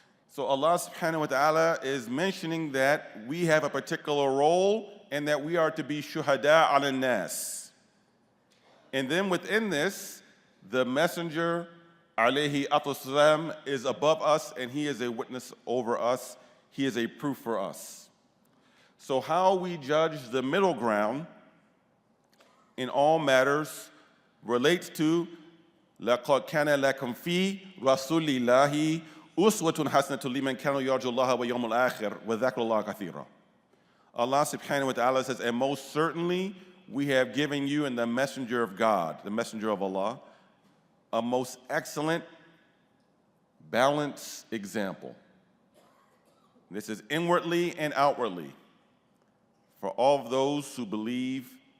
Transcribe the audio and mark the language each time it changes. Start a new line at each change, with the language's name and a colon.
English: So Allah subhanahu wa ta'ala is mentioning that we have a particular role and that we are to be shuhada ala nas. And then within this, the messenger alayhi salam is above us, and he is a witness over us. He is a proof for us. So how we judge the middle ground in all matters relates to
Arabic: لَقَدْ كَانَ لَكُمْ فِي رَسُولِ اللَّهِ أُسْوَةٌ حَسَنَةٌ لِمَنْ كَانَ يَرْجُو اللَّهَ وَيَوْمَ الْآخِرِ وَذَكْرَ اللَّهَ كَثِيرًا.
English: Allah subhanahu wa ta'ala says, and most certainly we have given you in the messenger of God, the messenger of Allah, a most excellent, balanced example. This is inwardly and outwardly for all of those who believe